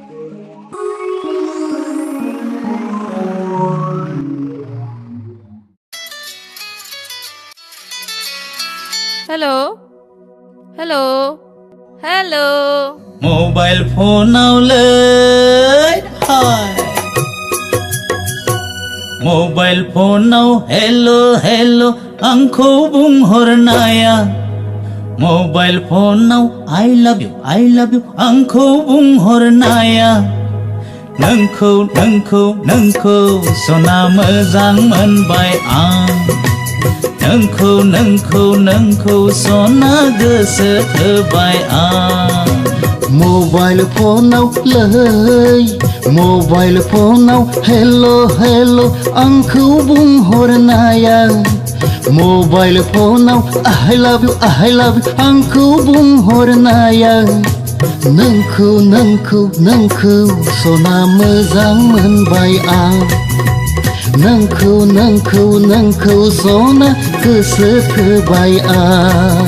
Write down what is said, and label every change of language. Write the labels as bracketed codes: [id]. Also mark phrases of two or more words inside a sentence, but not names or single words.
[brx] हेलो मोबाइल फनाव हाय मोबाइल फनाव हेलो आंखौ बुंहरनाया मोबाइल फनाव [en] I love you [brx] आंखौ बुंहरनाया नोंखौ सना मोजां मोनबाय आं नोंखौ सना गोसो थोबाय आं मोबाइल फनाव हेलो आंखौ बुंहरनाया मोबाइल फनाव [en] I love you [brx] आंखौ बुंहरनाया नोंखौ सना मोजां मोनबाय आं नोंखौ सना गोसो थोबाय आं